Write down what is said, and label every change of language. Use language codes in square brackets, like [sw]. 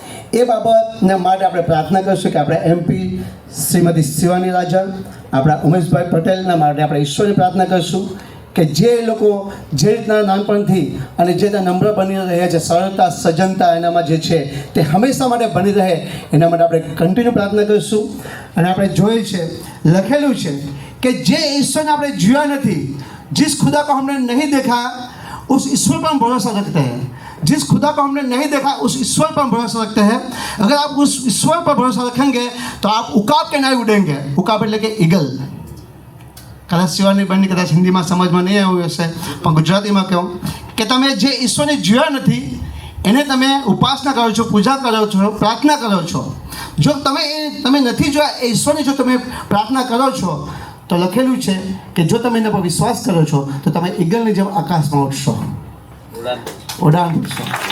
[gu] એ બાબતના માટે આપણે પ્રાર્થના કરશું કે આપણે MP શ્રીમતી શિવાની રાજન, આપણા ઉમેશભાઈ પટેલના માટે આપણે ઈશ્વરની પ્રાર્થના કરશું કે જે લોકો જે રીતના નાનપણથી અને જે રીતના નમ્ર બની રહ્યા છે, સરળતા, સજ્જનતા એનામાં જે છે તે હંમેશા માટે બની રહે, એના માટે આપણે કન્ટિન્યુ પ્રાર્થના કરીશું. અને આપણે જોઈએ છે, લખેલું છે કે જે ઈશ્વરને આપણે જોયા નથી, [hi] जिस खुदा को हमने नहीं देखा उस ईश्वर पर हम भरोसा रखते हैं. जिस खुदा को हमने नहीं देखा उस ईश्वर पर भरोसा रखते हैं. अगर आप उस ईश्वर पर भरोसा रखेंगे तो आप उकाब के नहीं उड़ेंगे. [gu] उकाब એટલે કે ઈગલ. કદાચ શિવાની બની કદાચ હિન્દીમાં સમજમાં નહીં આવ્યું હશે, પણ ગુજરાતીમાં કહું કે તમે જે ઈશ્વરને જોયા નથી એને તમે ઉપાસના કરો છો, પૂજા કરો છો, પ્રાર્થના કરો છો. જો તમે નથી જોયા એ ઈશ્વરની જો તમે પ્રાર્થના કરો છો તો લખેલું છે કે જો તમે એના પર વિશ્વાસ કરો છો તો તમે ઈગલની જેમ આકાશમાં ઉડશો, ઉડાન ભરશો.